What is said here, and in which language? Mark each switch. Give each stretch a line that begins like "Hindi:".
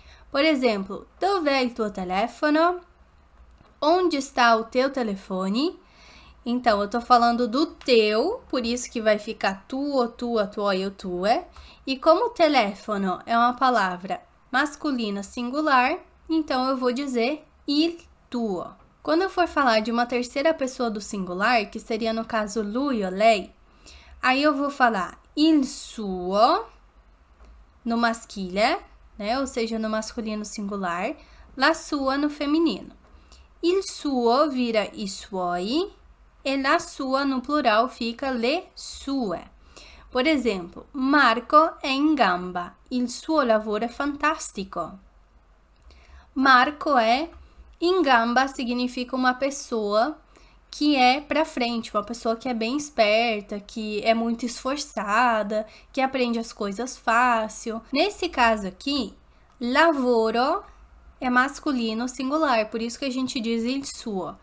Portuguese: Por exemplo,
Italian: dov'è il tuo telefono?
Portuguese: Onde está o teu telefone? Então, eu tô falando do teu, por isso que vai ficar tuo, tua, tuoi ou tue. E como telefono é uma palavra masculina singular, então eu vou dizer il tuo. Quando eu for falar de uma terceira pessoa do singular, que seria no caso lui ou lei, aí eu vou falar il suo, no maschile, né? Ou seja, no masculino singular, la sua no feminino. Il suo vira i suoi e la sua no plural fica le sue. Por exemplo,
Italian: Marco è in gamba, il suo lavoro è fantastico.
Portuguese: Marco é in gamba significa uma pessoa que é para frente, uma pessoa que é bem esperta, que é muito esforçada, que aprende as coisas fácil. Nesse caso aqui, lavoro é masculino singular, por isso que a gente diz il suo.